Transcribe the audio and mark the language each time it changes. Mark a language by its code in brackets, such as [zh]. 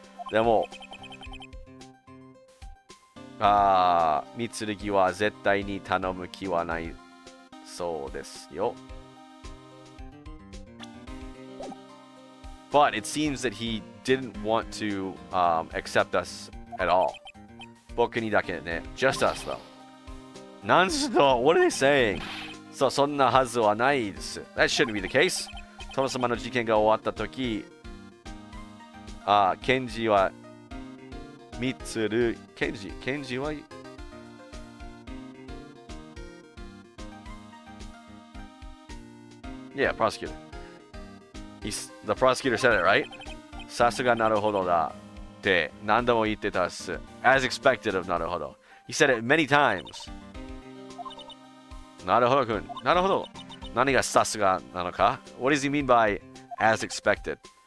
[ja] でも、三剣は絶対に頼む気はないそうですよ。 [en] But it seems that he didn't want to accept us at all. [ja] 僕にだけね。 [en] Just us though. [ja] なんすと [en] What are they saying? [ja] そんなはずはないです。 [en] That shouldn't be the case. [ja] 殿様の事件が終わったとき、ケンジはケンジは [en] Yeah, prosecutor. The prosecutor said it, right? [ja] さすがなるほどだって何度も言ってたっす。 [en] As expected of なるほど。 He said it many times. なるほどくん。なるほど。 [ja] 何がさすがなのか [en] What does he mean by as expected?